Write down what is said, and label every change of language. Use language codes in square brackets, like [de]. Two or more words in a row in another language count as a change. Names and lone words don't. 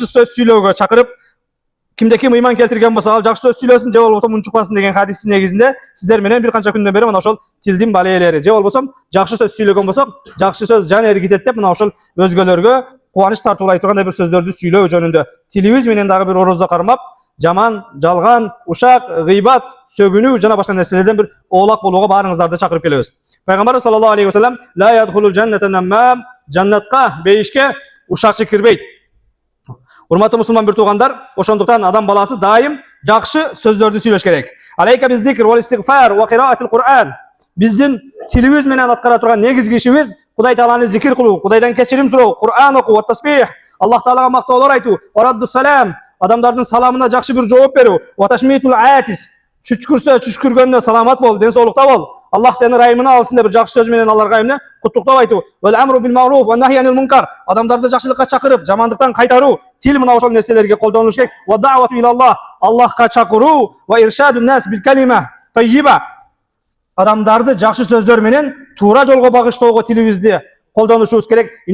[ky] сөз сүйлөөгө чакырып, кимде ким ыйман келтирген болсо ал жакшы сөз сүйлөсүн, же болбосо мунчукпасын деген хадистин негизинде сиздер менен бир канча күндөн бери мына ошол тилдин балээлери, же болбосо жакшы сөз сүйлөгөн болсок, жакшы сөз жан эргитет деп мына ошол өзгөлөргө кубаныч тартуулай тургандай бир сөздөрдү сүйлөө жөнүндө тилибиз менен дагы бир орозо кармап, жаман, жалган, ушак, гыйбат, сөгүнүү жана башка нерселерден бир оолак болууга баарыңыздарды чакырып келебиз. Пайгамбар саллаллаху алейхи вассалам: [ar] "لا يدخل الجنة نمام", [ky] жаннатка, бейишке ушакчы кирбейт. Урматтуу мусулман бир туугандар, ошондуктан адам баласы дайым жакшы сөздөрдү сүйлөш керек. [ar] عليك بالذكر والاستغفار وقراءة القرآن. [ky] Биздин тилибиз менен аткара турган негизги ишибиз Кудай Тааланы зикир кылуу, Кудайдан кечирим суроо, Кур'ан окуу, [ar] والتسبيح, [ky] Аллах Таалага мактоолор айтуу, [ar] ورد السلام, [ky] адамдардын саламына жакшы бир жооп берүү, [ar] وتشميت العاطس, [ky] чүчкүргөнүнө саламат бол, ден соолукта бол. Аллах сени райымына алсын деп жакшы сөз менен аларга эмне куттуктап айтуу. [ar] والأمر بالمعروف والنهي عن المنكر, [ky] адамдарды жакшылыкка чакырып, жамандыктан кайтаруу. Тил мына ошол нерселерге колдонулуш керек. [ar] والدعوة إلى الله, [ky] Аллахка чакыруу, [ar] وإرشاد الناس بالكلمة الطيبة, [ky] адамдарды жакшы сөздөр менен туура жолго багыштоого тилибизди колдонушубуз керек.